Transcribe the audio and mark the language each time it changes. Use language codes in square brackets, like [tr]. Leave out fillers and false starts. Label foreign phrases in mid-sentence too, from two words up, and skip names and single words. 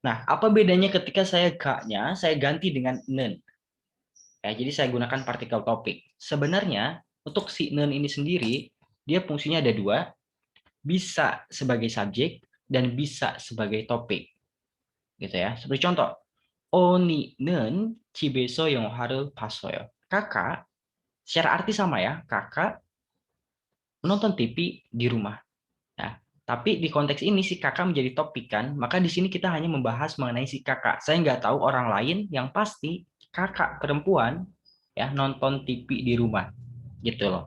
[id] Nah, apa bedanya ketika saya ga-nya saya ganti dengan nen? Ya, jadi saya gunakan partikel topik. Sebenarnya untuk si nen ini sendiri, dia fungsinya ada dua, bisa sebagai subjek dan bisa sebagai topik. Gitu ya. Seperti contoh, [ko] Oni는 집에서 영화를 봤어요. [id] Kakak, secara arti sama ya, kakak menonton TV di rumah. Nah, tapi di konteks ini si kakak menjadi topik kan, maka di sini kita hanya membahas mengenai si kakak. Saya nggak tahu orang lain, yang pasti kakak perempuan ya nonton TV di rumah, gitu loh.